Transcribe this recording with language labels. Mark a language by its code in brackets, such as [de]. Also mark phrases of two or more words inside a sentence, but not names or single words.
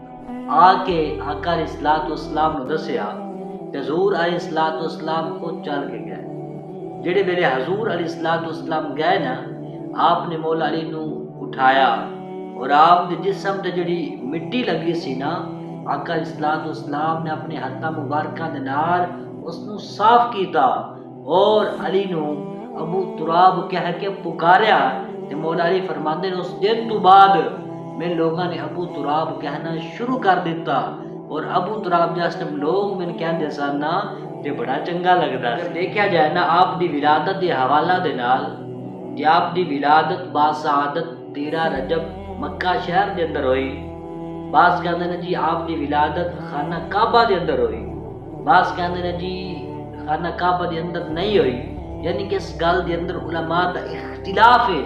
[pa] آ کے آقا علیہ السلام نے دسیا کہ حضور علیہ السلام خود چل کے گئے۔ جڑے میرے حضور علیہ السلام گئے نا، آپ نے مولا علی نو اٹھایا اور آپ دے جسم تے جڑی مٹی لگی سی نا، آقا علیہ السلام نے اپنے ہاتھاں مبارکاں دے نال اس نو صاف کیتا اور علی نو ابو تراب کہہ کے پکاریا تے مولا علی فرماندے نے اس دن تو بعد میں لوگاں نے ابو تراب کہنا شروع کر دیتا، اور ابو تراب جس ٹائم لوگ میں کہندے سن نا تے بڑا چنگا لگدا۔ اگر دیکھا جائے نا آپ دی ولادت دے حوالہ دے نال تے آپ دی ولادت باسعادت 13 رجب مکہ شہر دے اندر ہوئی۔ بعض کہندے نے جی آپ دی ولادت خانہ کعبہ دے اندر ہوئی، بعض کہندے نے جی خانہ کعبہ دے اندر نہیں ہوئی، یعنی کہ اس گل دے اندر علماء دا اختلاف ہے۔